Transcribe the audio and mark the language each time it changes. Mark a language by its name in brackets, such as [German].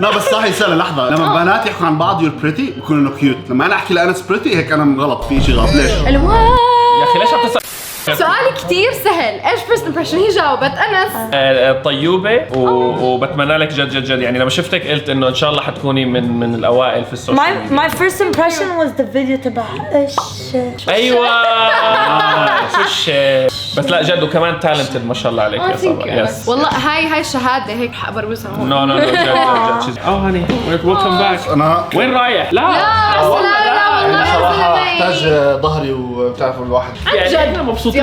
[Arabic] لا بس صح يسأل لحظة، لما بنات يحكوا عن بعض [English] you're pretty [Arabic] بيكونوا انه كيوت، لما انا احكي لأنس pretty هيك انا غلط، في شيء غلط. ليش؟ الوان. يا اخي ليش عم تسأل؟ سؤالي كتير سهل، ايش [English] first impression؟ [Arabic] هي جاوبت انس. طيوبة وبتمنى لك جد جد جد، يعني لما شفتك قلت انه ان شاء الله حتكوني من الاوائل في السوشيال [English] My first impression was the video [Arabic] تبع ايش. ايوه شو الشيء. بس لا جد وكمان تالنتد ما شاء الله عليك يا صبا. [English] yes [Arabic] والله هاي شهادة هيك بروزها هون. [English] no [Arabic] جد جد. [English] هاني welcome back. [Arabic] انا وين رايح؟ لا انا صراحة احتاج ظهري وبتعرف الواحد. يعني احنا مبسوطين